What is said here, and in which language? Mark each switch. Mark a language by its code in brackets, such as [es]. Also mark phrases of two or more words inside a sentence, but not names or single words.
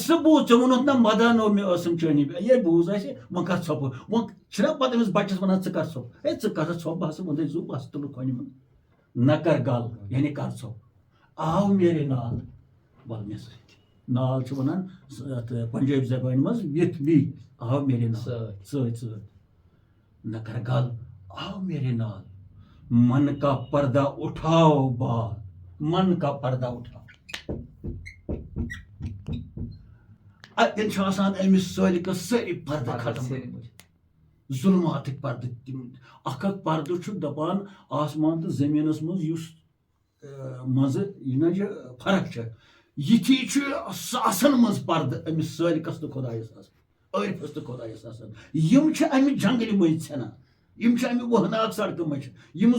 [ks] ہسا بوٗز ژےٚ ووٚنُتھ نہ مدن مےٚ ٲسٕم چٲنی یے بوٗز اَسہِ وۄنۍ کر ژھۄپہٕ وۄنۍ چھِنہ پتہٕ أمِس بچس وَنان ژٕ کر ژھۄپہٕ ہے ژٕ کر ژھۄپہٕ بہٕ ہسا وۄنۍ زُ بہٕ ہسا تُلہٕ کھۄنہِ منٛز نہ کر گل یعنی کر ژھۄپہٕ [pa] آو میرے نال [ks] وَل مےٚ سۭتۍ نال چھُ وَنان پنجٲبۍ زبانہِ منٛز [en] with me [pa] آو میرے نال [ks] سۭتۍ سۭتۍ نہ کر گل آو میرے نال [ur] من کا پردہ اٹھاؤ بال من کا پردہ اٹھاؤ [ks] اَتٮ۪ن چھُ آسان أمِس سٲلکَس سٲری پردٕ ختم ظُلماتٕکۍ پردٕ تِم اکھ پردٕ چھُ دَپان آسمان تہٕ زٔمیٖنَس منٛز یُس منٛزٕ یہِ نہ چھِ فرق چھےٚ یِتھی چھُ ساسن منٛز پردٕ أمِس سٲلکَس تہٕ خۄدایَس آسان عٲرفَس تہٕ خۄدایَس آسان یِم چھِ اَمہِ جنگلہِ مٔنٛزۍ ژھٮ۪نان یِم چھِ اَمہِ وہناک سڑکہٕ منٛز یِم